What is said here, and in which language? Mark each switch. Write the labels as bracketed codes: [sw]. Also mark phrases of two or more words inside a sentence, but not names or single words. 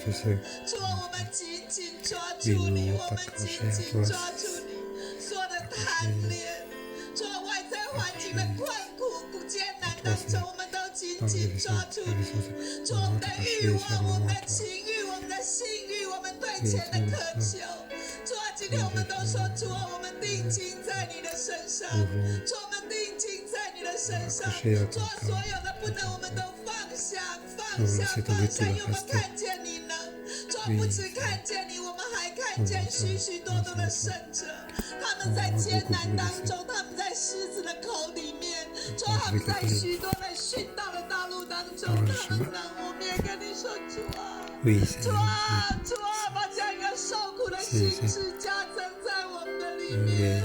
[zh] 主啊，我們緊緊抓住你，我們緊緊抓住你，所有的貪戀。主啊，外在環境的困苦、艱難當中，我們都緊緊抓住你。主啊，我們的慾望、我們的情慾、我們的性慾、我們對錢的渴求。主啊，今天我們都說，主啊，我們定睛在你的身上。主啊，我們定睛在你的身上。主啊，所有的不能我們都放下，放下，放下，因為我們看見你能。主啊，不只看見你，我們還看見許許多多的聖者，他們在艱難當中，他們在獅子的口裡面，主啊，他們在許多的殉道的道路當中，他們能，我們也跟你說，主啊，主啊，主啊，把這樣一個受苦的心志加增在我們的裡面。